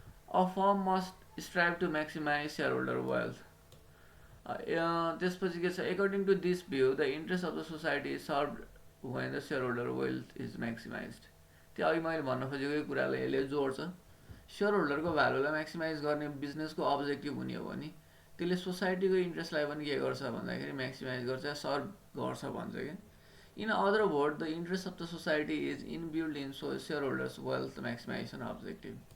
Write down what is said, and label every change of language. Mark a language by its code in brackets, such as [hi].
[en] A firm must strive to maximise shareholder wealth. [ne] त्यसपछि के छ, [en] According to this view the interest of the society is served when the shareholder wealth is maximise. [ne] त्यो अघि मैले भन्न खोजेको कुरालाई यसले जोड्छ। सेयर होल्डरको भ्यालुलाई म्याक्सिमाइज गर्ने बिजनेसको अब्जेक्टिभ हुने हो भने त्यसले सोसाइटीको इन्ट्रेस्टलाई पनि के गर्छ भन्दाखेरि म्याक्सिमाइज गर्छ, सर्भ गर्छ भन्छ क्या। [en] In other word the interest of the society is inbuilt in shareholders wealth maximisation objective.